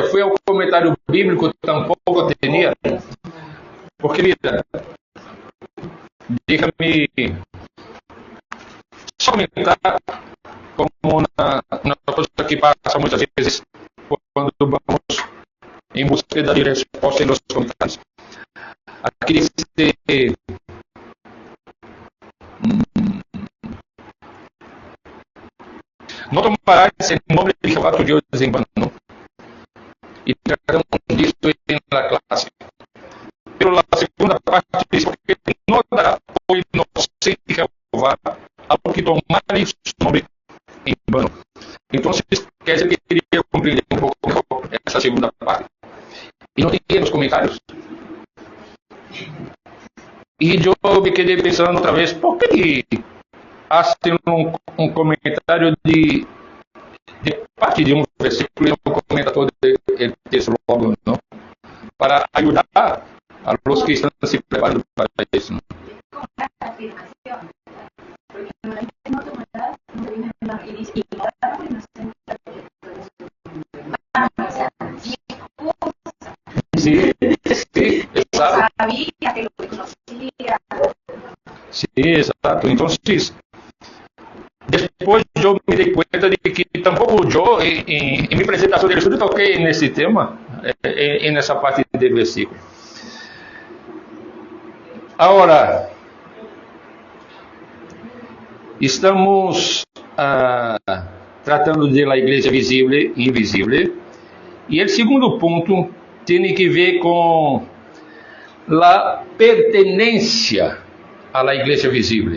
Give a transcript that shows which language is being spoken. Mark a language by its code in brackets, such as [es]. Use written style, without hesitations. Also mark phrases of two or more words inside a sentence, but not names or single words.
[pt] Fui ao comentário bíblico, tampouco tinha. Porque, mira, deixa-me só comentar como uma coisa que passa muitas vezes quando vamos em busca de resposta nos comentários. [es] Aqui diz não tomarás el nombre de Jehová tu Dios en vano, y tratamos disto en la clase. Pero la segunda parte dice, porque no dará [pt] o inocente [es] Jehová ao que tomare su nombre en vano. Entonces, [pt] Kézia queria compreender um pouco mejor essa segunda parte. E não tinha nos comentários. E eu me quedei pensando outra vez, por que hacen um comentário de parte de um versículo e não comenta todo o texto logo, não? Para ajudar a los que estão se preparando para isso, não? [es] Sí, exacto. Sí, exacto. Entonces, [pt] depois eu me dei conta de que tampouco eu, em minha apresentação de estudo, toquei nesse tema, nessa parte do versículo. Agora, estamos tratando da igreja visível e invisível, e o segundo ponto tem que ver com a pertenência à igreja visível.